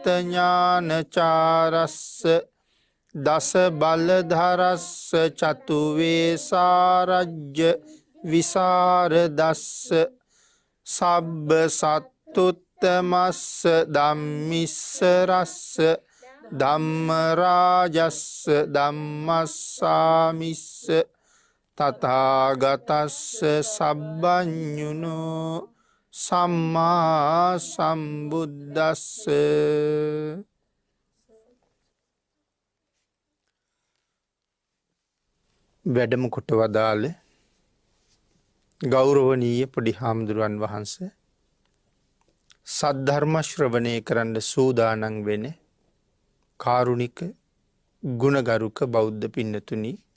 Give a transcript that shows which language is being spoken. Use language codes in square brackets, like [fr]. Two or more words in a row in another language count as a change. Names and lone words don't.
[pi] ඥානචාරස්ස දස බලධරස්ස චතුවේ සාරජ්‍ය විසරදස්ස සබ්බ සත්තුත්තමස්ස ධම්මිස්සරස්ස ධම්මරාජස්ස ධම්මස්සාමිස්ස තථාගතස්ස සබ්බඤුනෝ සම්මා සම්බුද්දස්ස. [si] වැඩම කොට වදාළ ගෞරවනීය පොඩි හාමුදුරුවන් වහන්සේ, සද්ධර්ම ශ්‍රවණය කරන්න සූදානම් වෙන කාරුණික ගුණගරුක බෞද්ධ පින්නතුනි,